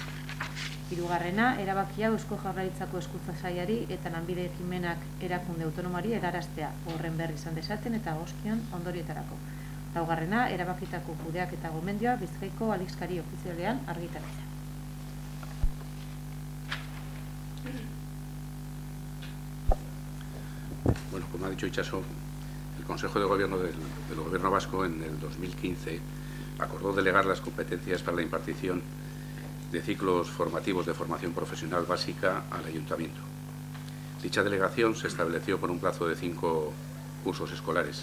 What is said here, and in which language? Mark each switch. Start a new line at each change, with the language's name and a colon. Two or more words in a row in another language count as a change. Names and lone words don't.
Basque: Hirugarrena, erabakia Eusko Jaurlaritzako Hezkuntza Sailari eta lanbide ekimenak erakunde autonomari helaraztea, horren berri izan dezaten eta egozkion ondorietarako. Laugarrena, erabakitako kudeak eta gomendioa Bizkaiko aldizkari ofizialean argitaratzea.
Spanish: Bueno, como ha dicho Itxaso, el Consejo de Gobierno del Gobierno Vasco en el 2015 acordó delegar las competencias para la impartición de ciclos formativos de formación profesional básica al Ayuntamiento. Dicha delegación se estableció por un plazo de 5 cursos escolares.